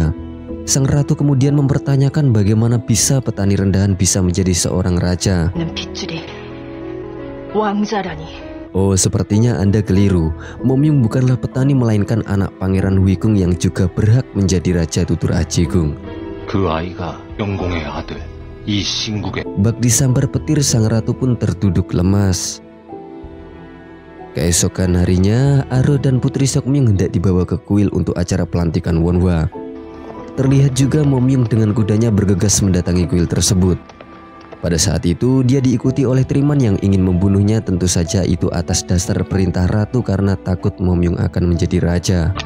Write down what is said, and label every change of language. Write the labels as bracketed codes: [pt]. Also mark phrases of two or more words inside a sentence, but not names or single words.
[id] Sang ratu kemudian mempertanyakan bagaimana bisa petani rendahan bisa menjadi seorang raja. Oh, sepertinya Anda keliru. Momyung bukanlah petani melainkan anak pangeran Wei Kung yang juga berhak menjadi raja, tutur Ah Ji-gung. [ko] 그 아이가 영공의 아들 이 신국의 [id] Bak disambar petir, sang ratu pun terduduk lemas. Keesokan harinya, Aro dan Putri Sokmyung hendak dibawa ke kuil untuk acara pelantikan Wonhwa. Terlihat juga Momyung dengan kudanya bergegas mendatangi kuil tersebut. Pada saat itu dia diikuti oleh Triman yang ingin membunuhnya, tentu saja itu atas dasar perintah ratu karena takut Momyung akan menjadi raja.